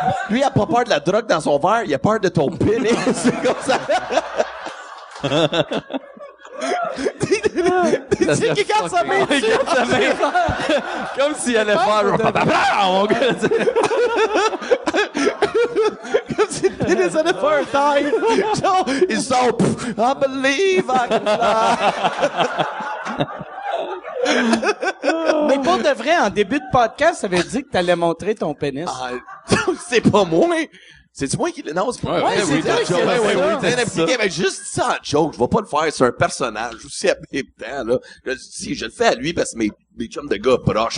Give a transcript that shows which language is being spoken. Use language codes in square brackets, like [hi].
[fr] Lui, il a pas peur de la drogue dans son verre, il a peur de ton pénis. C'est comme ça. Tu sais qu'il garde sa main dessus. Comme s'il allait faire... mon gars. Comme si le pénis allait faire un taille. Genre, il sort, [en] I believe I can fly. [fr] Mais pour de vrai, en début de podcast, ça veut dire que t'allais montrer ton pénis. C'est pas moi, mais... C'est-tu moi qui l'énonce? Ouais, c'est toi qui ouais, fais ça. T'es impliqué, mais juste ça en joke. Je vais pas le faire sur un personnage aussi à même temps, là. Je le fais à lui parce que mes chums de gars proches.